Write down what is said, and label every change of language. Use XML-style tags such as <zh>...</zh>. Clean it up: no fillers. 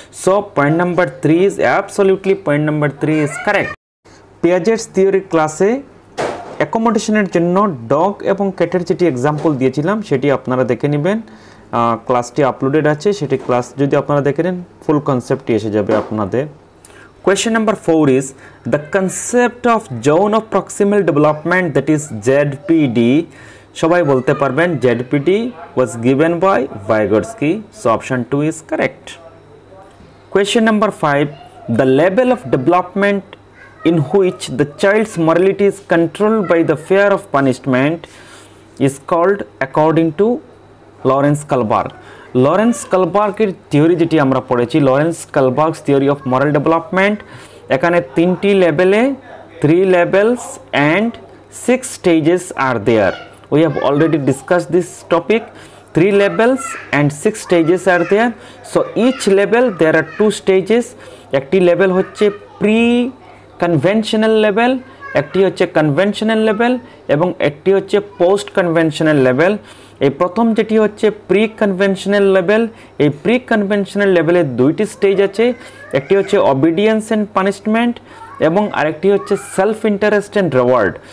<en>So point number 3 is absolutely, point number 3 is correct.</en> <bn>পিয়াজেটস theory ক্লাসে অ্যাকোমোডেশনের জন্য dog এবং ক্যাটের যেটি এক্সাম্পল দিয়েছিলাম সেটি আপনারা দেখে নেবেন, ক্লাসটি আপলোডেড আছে, সেটি ক্লাস যদি আপনারা দেখে নেন ফুল কনসেপ্টটি এসে যাবে আপনাদের।</bn> <en>Question number 4 is the concept of zone of proximal development, that is ZPD.</en> <bn>সবাই বলতে পারবেন</bn> <en>ZPD was given by Vygotsky. So option 2 is correct. Question number 5, the level of development in which the child's morality is controlled by the fear of punishment is called according to Lawrence Kohlberg.</en> <bn>Lawrence কালবার্গের theory যেটি আমরা পড়েছি, Lawrence কালবার্গস theory of moral development, এখানে 3টি লেভেলে</bn> <en>3 levels and 6 stages are there. We have already discussed this topic. 3 levels and 6 stages are there. So each level there are 2 stages.</en> <bn>একটি level হচ্ছে pre conventional level, একটি হচ্ছে conventional level এবং একটি হচ্ছে পোস্ট কনভেনশনাল লেভেল। এই প্রথম যেটি হচ্ছে প্রি কনভেনশনাল লেভেল, এই প্রি কনভেনশনাল লেভেলে 2টি স্টেজ আছে, একটি হচ্ছে</bn> <en>obedience and punishment</en> <bn>এবং আরেকটি হচ্ছে</bn> <en>Self interest and reward.</en>